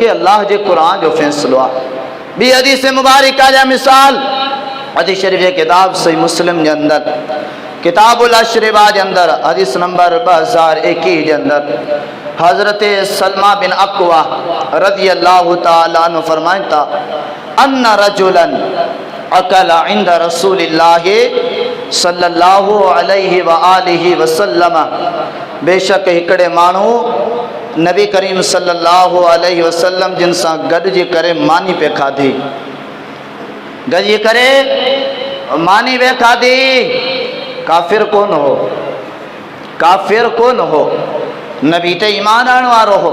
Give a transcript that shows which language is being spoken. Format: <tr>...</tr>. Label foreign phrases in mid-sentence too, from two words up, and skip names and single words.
<sd>अल्लाह जे क़ुर जो फ़ैसिलो आहे। ॿी हदीस मुबारका जा मिसाल, हदीस शरीफ़ जे किताब सही मुस्लिम जे अंदर</sd> <ar>كتاب الأشربة</ar> <sd>जे अंदर हदीस नंबर 2021 जे अंदर हज़रत सलमा बिन अक्वा</sd> <ar>رضي الله تعالى عنه</ar> <sd>फरमाइनि था,</sd> <ar>أن رجلا أكل عند رسول الله صلى الله عليه وآله وسلم,</ar> <sd>बेशक हिकिड़े माण्हू नबी करीम</sd> <ar>صلى الله عليه وسلم</ar> <sd>जिन सां गॾिजी करे मानी पे खाधी, गॾिजी करे मानी पे खाधी, काफ़िर कोन हो, काफ़िर कोन हो, नबी ते ईमान आणण वारो हो।</sd>